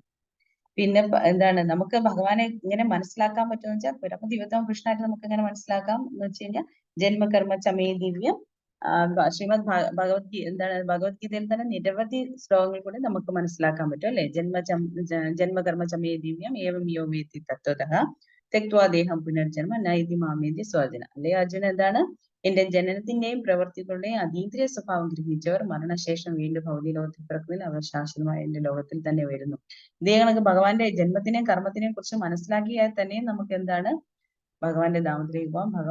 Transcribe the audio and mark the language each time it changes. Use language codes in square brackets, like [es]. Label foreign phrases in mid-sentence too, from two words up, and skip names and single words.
[ml] പിന്നെ എന്താണ്, നമുക്ക് ഭഗവാനെ ഇങ്ങനെ മനസ്സിലാക്കാൻ പറ്റുമെന്ന് വെച്ചാൽ പരമദിവ്യത്വ കൃഷ്ണനായിട്ട് നമുക്ക് എങ്ങനെ മനസ്സിലാക്കാം എന്ന് വെച്ച് കഴിഞ്ഞാൽ, [sa] ജന്മകർമ്മ ചമേ ദിവ്യം, [ml] ശ്രീമദ് ഭഗവത്ഗീതയിൽ തന്നെ നിരവധി ശ്ലോകങ്ങൾ കൂടി നമുക്ക് മനസ്സിലാക്കാൻ പറ്റും അല്ലെ. [sa] ജന്മകർമ്മ ചമേ ദിവ്യം ഏവം യോ വേത്തി തത്വതഃ തെക്വാ ദേഹം പുനർജന്മ നൈതി മാമേതി സ്വാധീന. [ml] അല്ലെ അർജുന, എന്താണ്, എന്റെ ജനനത്തിന്റെയും പ്രവൃത്തികളുടെയും അതീന്ദ്രിയ സ്വഭാവം ഗ്രഹിച്ചവർ മരണശേഷം വീണ്ടും ഭൗതിക ലോകത്തിൽ പിറക്കുന്നതിൽ അവർ ശാശ്വതമായ എന്റെ ലോകത്തിൽ തന്നെ വരുന്നു. ഇതേ കണക്ക് ഭഗവാന്റെ ജന്മത്തിനെയും കർമ്മത്തിനെയും കുറിച്ച് മനസ്സിലാക്കിയാൽ തന്നെ നമുക്ക് എന്താണ് ഭഗവാന്റെ ധാമത്തിലേക്ക് പോകാം.